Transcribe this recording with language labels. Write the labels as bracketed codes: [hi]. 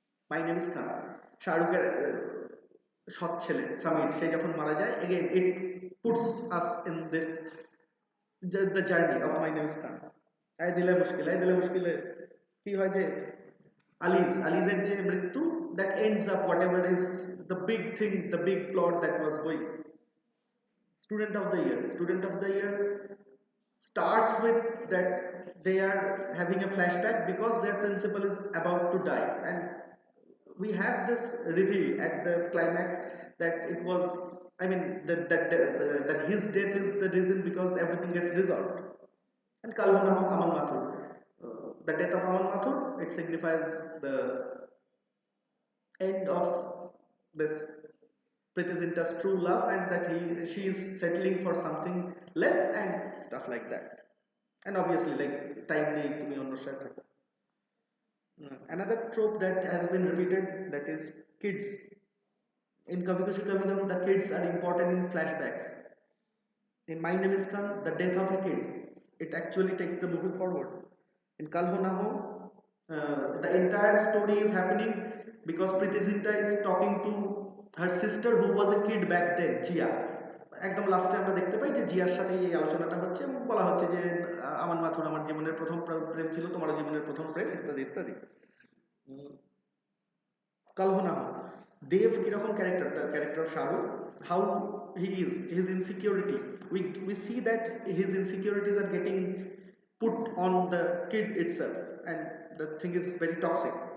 [en] my name is Khan, [bn] শাহরুখের সৎ ছেলে সমীর সে যখন মারা যায়, [en] Again it puts us in this the journey of my name is Khan. আয় দিলে মুশকিলে [bn] কি হয় যে আলিজের যে মৃত্যু, [en] That ends up whatever is the big thing, the big plot that was going. Student of the year starts with that they are having a flashback because their principal is about to die, and we have this reveal at the climax that it was, I mean, that his death is the reason because everything gets resolved. And Kalhona Amal Mathur, the death of Amal Mathur, it signifies the end of this Priti Zinta's true love, and that she is settling for something less and stuff like that. And obviously, like time [bn] নেই তুমি অন্যর সাথে থাকো. [en] Another trope that has been repeated, that is kids. In Kabhi Khushi Kabhi Gum, the kids are important in flashbacks. In My Name is Khan, the death of a kid, it actually takes the movie forward. In Kal Ho Na Ho, the entire story is happening because Priti Zinta is talking to her sister who was a kid back then, Jia. [bn] একদম লাস্টে আমরা দেখতে পাই যে জিয়ার সাথে এই আলোচনাটা হচ্ছে এবং বলা হচ্ছে যে আমার মাথুর আমার জীবনের প্রথম প্রেম ছিল, তোমার জীবনের প্রথম প্রেম, ইত্যাদি ইত্যাদি. [en] Kal Ho Naa Ho, [bn] দেব কিরকম character, [en] The character of Shahrukh, how he is, his insecurity, we see that his insecurities are getting put on the kid itself, and the thing is very toxic.